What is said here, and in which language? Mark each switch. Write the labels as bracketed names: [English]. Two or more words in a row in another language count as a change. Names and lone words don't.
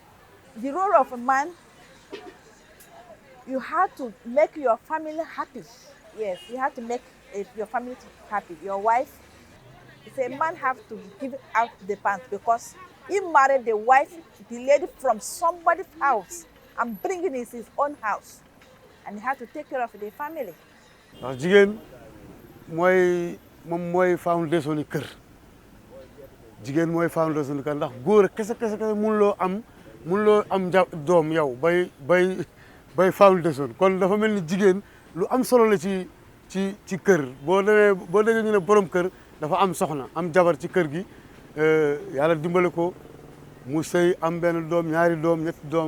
[English] The role of a man, you have to make your family happy. Yes, you have to make your family happy. Your wife, a man have to give out the pants because he married the wife, the lady from somebody's house, and bringing it his own house, and he have to take care of the family. [Wolof] ndax jigéen mooy foundation ni kër jigéen mooy foundation ni kër ndax góor kese mënuloo am doom yow bay foundation kon dafa mel ni jigéen lu am solo la ci kër boo déggee ñu ne borom kër dafa am soxna am jabar ci kër gi yàlla dimbale ko mu sëy am benn doom ñaari doom ñetti doom